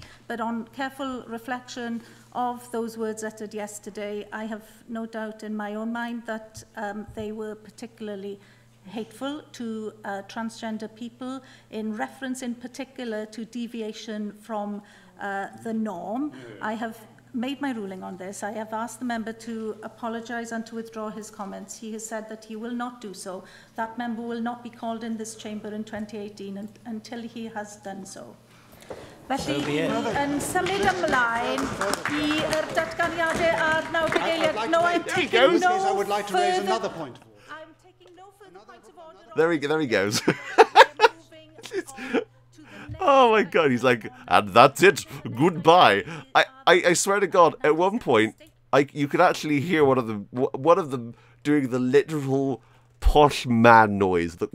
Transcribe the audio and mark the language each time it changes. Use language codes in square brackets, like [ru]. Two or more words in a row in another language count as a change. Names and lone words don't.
[en] But on careful reflection of those words uttered yesterday, I have no doubt in my own mind that they were particularly hateful to transgender people, in reference in particular to deviation from the norm. I have made my ruling on this. I have asked the member to apologise and to withdraw his comments. He has said that he will not do so. That member will not be called in this chamber in 2018 until he has done so. [cy] Felly, yn symud ymlaen i'r datganiadau ar 9 geiliad. [en] No, I'm taking no I would like to raise another point. I'm taking no further points of order. There he goes. Oh my god, he's like, and that's it, goodbye. I swear to God, at one point, you could actually hear one of them doing the literal posh man noise.